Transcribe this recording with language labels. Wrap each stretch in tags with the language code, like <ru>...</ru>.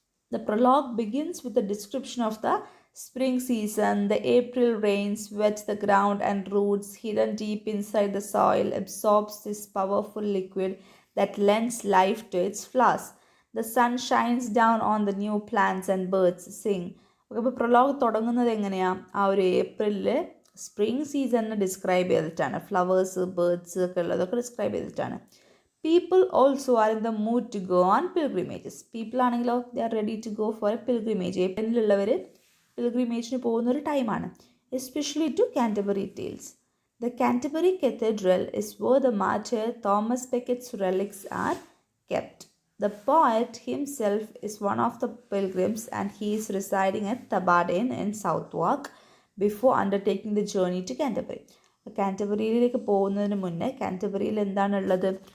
<en>The prologue begins with a description of the spring season. The April rains wet the ground, and roots hidden deep inside the soil absorbs this powerful liquid that lends life to its flowers. The sun shines down on the new plants and birds sing.</en> <ml>അപ്പോൾ prologue തുടങ്ങുന്നത് എങ്ങനെയാണ്? ആ ഒരു ഏപ്രിലിൽ spring സീസണിനെ describe ചെയ്തിട്ടാണ്. Flowers, birds ഒക്കെ ഉള്ളതൊക്കെ describe ചെയ്തിട്ടാണ്.</ml> <en>People also are in the mood to go on pilgrimages. People</en> <ml>ആണെങ്കിലോ</ml> <en>they are ready to go for a pilgrimage.</en> <ml>ഏപ്രിലുള്ളവർ പിൽഗ്രിമേജിന് പോകുന്ന ഒരു ടൈമാണ്.</ml> <en>Especially to Canterbury Tales. The Canterbury Cathedral is where the martyr Thomas Becket's relics are kept. The poet himself is one of the pilgrims, and he is residing at Tabardane in Southwark before undertaking the journey to Canterbury.</en> <ml>കാൻറ്റർബറിയിലേക്ക് പോകുന്നതിന് മുന്നേ കാൻറ്റർബറിയിൽ എന്താണുള്ളത്?</ml>